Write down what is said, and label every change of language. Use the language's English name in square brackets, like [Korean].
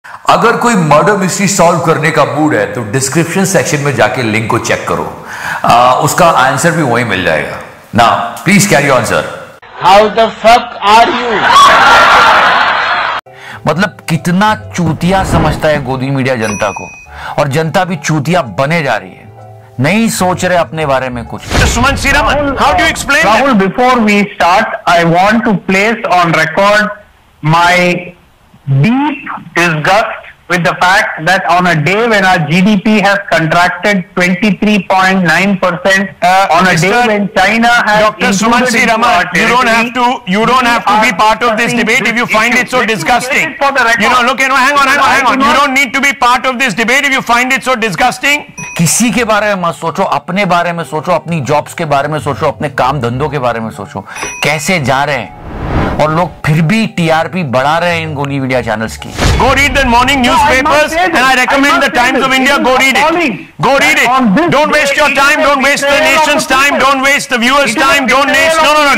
[Hindi] अगर कोई murder mystery solve करने का मूड है तो डिस्क्रिप्शन सेक्शन में जाके लिंक को चेक करो, उसका आंसर भी वहीं मिल जाएगा। [English] Now, please carry on, sir. How the fuck are you? [Hindi] मतलब कितना चूतिया समझता है गोदी मीडिया जनता को, और जनता भी चूतिया बने जा रही है, नहीं सोच रहे अपने बारे में कुछ। [English] Suman Sriraman, how do you explain that? Rahul, before we start, I want to place on record my deep disgust with the fact that on a day when our GDP has contracted 23.9%, on a day when China has Dr. Suman Sriraman, you don't have to be part of this debate if you find it so disgusting. You know, look, hang on. You don't need to be part of this debate if you find it so disgusting. [Hindi] किसी के बारे में मत सोचो, अपने बारे में सोचो, अपनी जॉब्स के बारे में सोचो, अपने काम धंधों के बारे में सोचो, कैसे जा रहे हैं। और लोग फिर भी टीआरपी बढ़ा रहे हैं इन गोदी मीडिया चैनल्स की। [English] Go read the morning newspapers and I recommend the Times of India. Go read it. Go read it. Don't waste your time. Don't waste the nation's time. Don't waste the viewers' time. Don't waste. No.